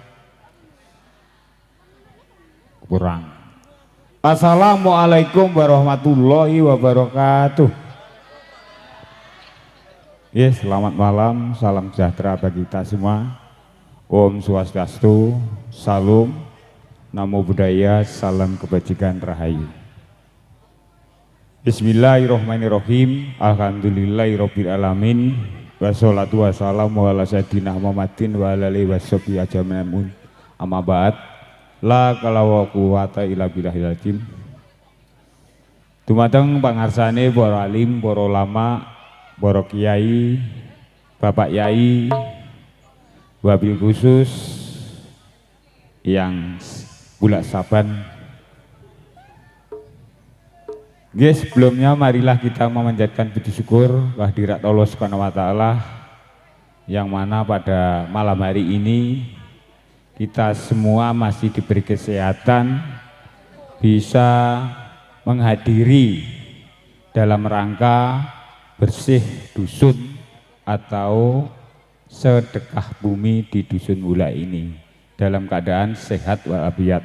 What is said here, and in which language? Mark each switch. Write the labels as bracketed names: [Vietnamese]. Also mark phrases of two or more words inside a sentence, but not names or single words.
[Indonesian] Kurang. [Arabic] السلام عليكم ورحمة الله وبركاته. Yes, [Indonesian] selamat malam, salam sejahtera bagi kita semua. Om Swastiastu, Salam, Namo Buddhaya, salam kebajikan rahayu. [Arabic] بسم الله الرحمن الرحيم. الحمد لله رب العالمين والصلاة والسلام على سيدنا محمد وعلى آله وصحبه أجمعين. أما بعد. لا حول ولا قوة إلا بالله العظيم. [Javanese] Dumateng pangarsane para alim, para ulama, para kiai, bapak yai, [Arabic] وبالخصوص [Javanese] yang bulan Saban. [Indonesian] Guys, sebelumnya marilah kita memanjatkan puji syukur kehadirat Allah [Arabic] سبحانه وتعالى [Indonesian] yang mana pada malam hari ini kita semua masih diberi kesehatan bisa menghadiri dalam rangka bersih dusun atau sedekah bumi di dusun Wula ini dalam keadaan sehat walafiat.